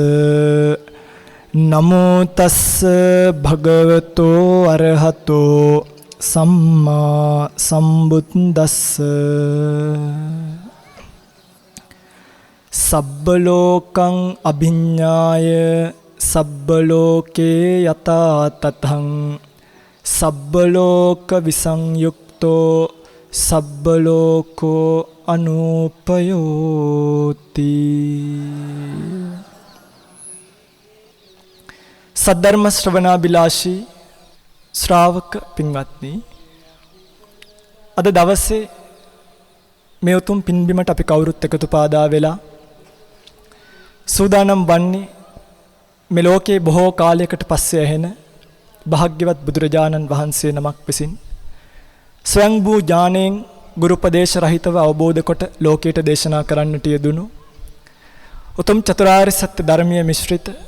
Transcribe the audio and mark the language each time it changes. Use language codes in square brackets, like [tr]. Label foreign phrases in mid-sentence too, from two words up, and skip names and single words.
[pi] නමෝ තස්ස භගවතෝ අරහතෝ සම්මා සම්බුද්දස්ස සබ්බ ලෝකං අභිඤ්ඤාය සබ්බ ලෝකේ යතා තතං සබ්බ ලෝක විසංයුක්තෝ සබ්බ ලෝකෝ අනුපයෝති. [si] සද්ධර්ම ශ්‍රවණාබිලාෂී ශ්‍රාවක පින්වත්නි, අද දවසේ මේ උතුම් පින්බිමට අපි කවුරුත් එකතු පාදා වෙලා සූදානම් වන්නේ මේ ලෝකේ බොහෝ කාලයකට පස්සේ ඇහෙන භාග්‍යවත් බුදුරජාණන් වහන්සේ නමක් විසින් ස්වයං වූ ඥාණයෙන් ගුරු උපදේශ රහිතව අවබෝධ කොට ලෝකයට දේශනා කරන්නට යෙදුණු උතුම් චතුරාර්ය සත්‍ය ධර්මයේ මිශ්‍රිත